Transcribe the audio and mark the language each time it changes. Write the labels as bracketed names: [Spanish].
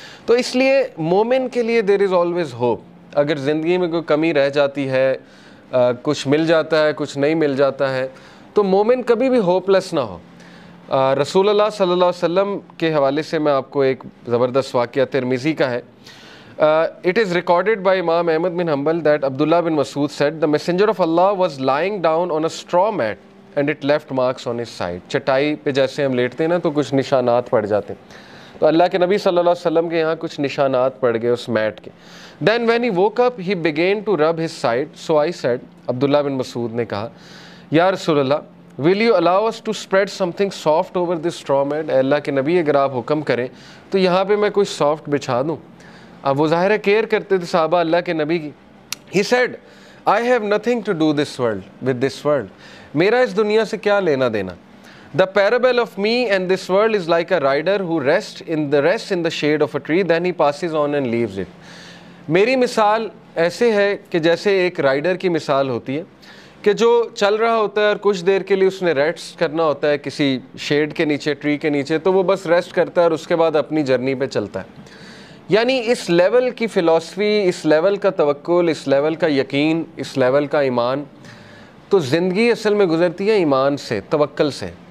[Urdu] تو اس لیے مومن کے لیے دیر از آلویز ہوپ. اگر زندگی میں کوئی کمی رہ جاتی ہے, کچھ مل جاتا ہے, کچھ نہیں مل جاتا ہے, تو مومن کبھی بھی ہوپ لیس نہ ہو. رسول اللہ صلی اللہ علیہ وسلم کے حوالے سے میں آپ کو ایک زبردست واقعہ ترمذی کا ہے. [English] It is recorded by Imam Ahmad bin Hanbal that Abdullah bin Mas'ud said, the messenger of Allah was lying down on a straw mat and it left marks on his side. [Urdu] چٹائی پہ جیسے ہم لیٹتے ہیں نا تو کچھ نشانات پڑ جاتے ہیں, تو اللہ کے نبی صلی اللہ علیہ وسلم کے یہاں کچھ نشانات پڑ گئے اس میٹ کے. [English] Then when he woke up, he began to rub his side. So I said, [Urdu] عبداللہ بن مسعود نے کہا, یا رسول اللہ, [English] will you allow us to spread something soft over this straw mat? [Urdu] اے اللہ کے نبی اگر آپ حکم کریں تو یہاں پہ میں کوئی سافٹ بچھا دوں. اب وہ ظاہر ہے کیئر کرتے تھے صحابہ اللہ کے نبی کی. [English] He said, I have nothing to do this world with this world. [Urdu] میرا اس دنیا سے کیا لینا دینا. [English] The parable of me and this world is like a rider who rests in the shade of a tree, then he passes on and leaves it. [Urdu] میری مثال ایسے ہے کہ جیسے ایک رائڈر کی مثال ہوتی ہے کہ جو چل رہا ہوتا ہے اور کچھ دیر کے لیے اس نے ریسٹ کرنا ہوتا ہے کسی شیڈ کے نیچے, ٹری کے نیچے, تو وہ بس ریسٹ کرتا ہے اور اس کے بعد اپنی جرنی پہ چلتا ہے. یعنی اس لیول کی فلسفی, اس لیول کا توکل, اس لیول کا یقین, اس لیول کا ایمان, تو زندگی اصل میں گزرتی ہے ایمان سے, توکل سے.